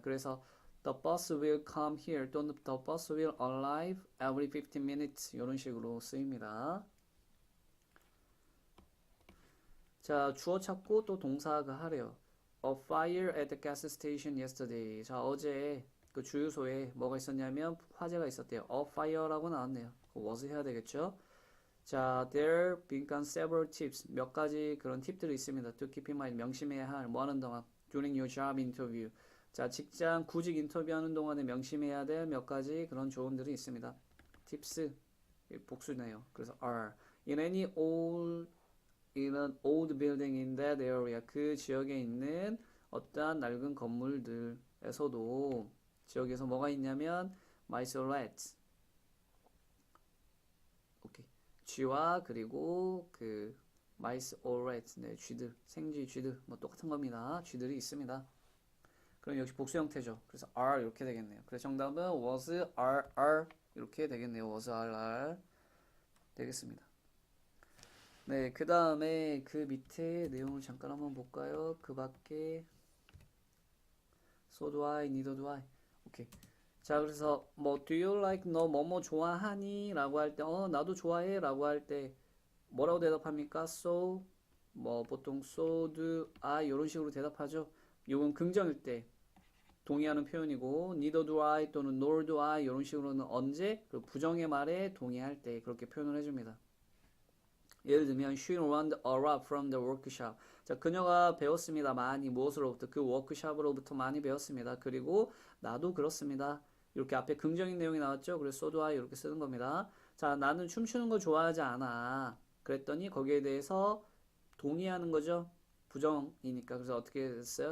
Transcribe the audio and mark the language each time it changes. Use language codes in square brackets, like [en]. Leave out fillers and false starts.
[ko] 그래서 [en] The bus will come here [ko] 또는 [en] The bus will arrive every 15 minutes [ko] 이런 식으로 쓰입니다. 자, 주어 찾고 또 동사가 하래요. [en] A fire at the gas station yesterday. [ko] 자, 어제 그 주유소에 뭐가 있었냐면 화재가 있었대요. [en] A fire [ko] 라고 나왔네요. was 해야 되겠죠? [en] 자, there been several tips. [ko] 몇 가지 그런 팁들이 있습니다. [en] To keep in mind. [ko] 명심해야 할, 뭐 하는 동안. [en] During your job interview. [ko] 자, 직장 구직 인터뷰하는 동안에 명심해야 될 몇 가지 그런 조언들이 있습니다. tips. 복수네요. 그래서 are. [en] In any old in an old building in that area. [ko] 그 지역에 있는 어떠한 낡은 건물들에서도 지역에서 뭐가 있냐면 [en] mice or rats. [ko] 오케이. 쥐와 그리고 그 [en] mice or rats. [ko] 네, 쥐들, 생쥐, 쥐들 뭐 똑같은 겁니다. 쥐들이 있습니다. 그럼 역시 복수 형태죠. 그래서 are 이렇게 되겠네요. 그래서 정답은 was, are 이렇게 되겠네요. was, are 되겠습니다. 네, 그 다음에 그 밑에 내용을 잠깐 한번 볼까요? [en] 그 밖에 so do I, neither do I. [ko] 오케이. 자, 그래서 뭐 [en] do you like [ko] 너 뭐뭐 좋아하니? 라고 할 때 나도 좋아해 라고 할 때 뭐라고 대답합니까? so 뭐 보통 [en] so do I [ko] 이런 식으로 대답하죠. 이건 긍정일 때 동의하는 표현이고 [en] neither do I [ko] 또는 [en] nor do I [ko] 이런 식으로는 언제? 그 부정의 말에 동의할 때 그렇게 표현을 해줍니다. [en] 예를 들면 she learned a lot from the workshop. [ko] 자, 그녀가 배웠습니다. 많이 무엇으로부터? 그 워크숍으로부터 많이 배웠습니다. 그리고 나도 그렇습니다. 이렇게 앞에 긍정인 내용이 나왔죠. 그래서 [en] so do I [ko] 이렇게 쓰는 겁니다. 자, 나는 춤추는 거 좋아하지 않아. 그랬더니 거기에 대해서 동의하는 거죠. 부정이니까. 그래서 어떻게 했어요?